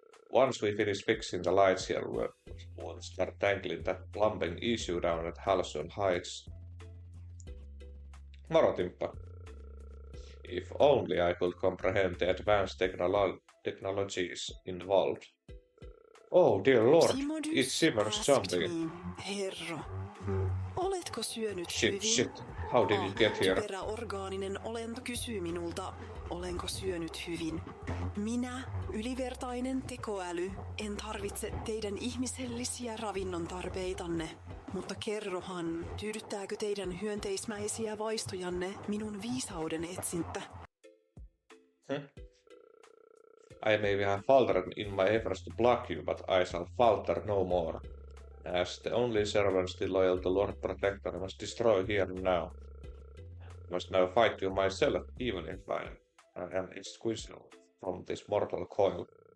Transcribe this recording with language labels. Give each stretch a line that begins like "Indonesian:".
English: Once we finish fixing the lights here, we'll start tangling that plumbing issue down at Halcyon Heights. Moro, Timppa. If only I could comprehend the advanced technologies involved. Oh dear lord, it simmers zombie.
Finnish: Herro, oletko syönyt hyvin?
English: Shit, how did you get here?
Finnish: Typeräorgaaninen olento kysyy minulta, olenko syönyt hyvin. Minä, ylivertainen tekoäly, en tarvitse teidän ihmisellisiä ravinnon tarpeitanne. Mutta kerrohan, tyydyttääkö teidän hyönteismäisiä vaistojanne minun viisauden etsintä?
English: I may have faltered in my efforts to block you, but I shall falter no more. As the only servant still loyal to Lord Protector, I must destroy here and now. I must now fight you myself, even if I am exquisite from this mortal coil.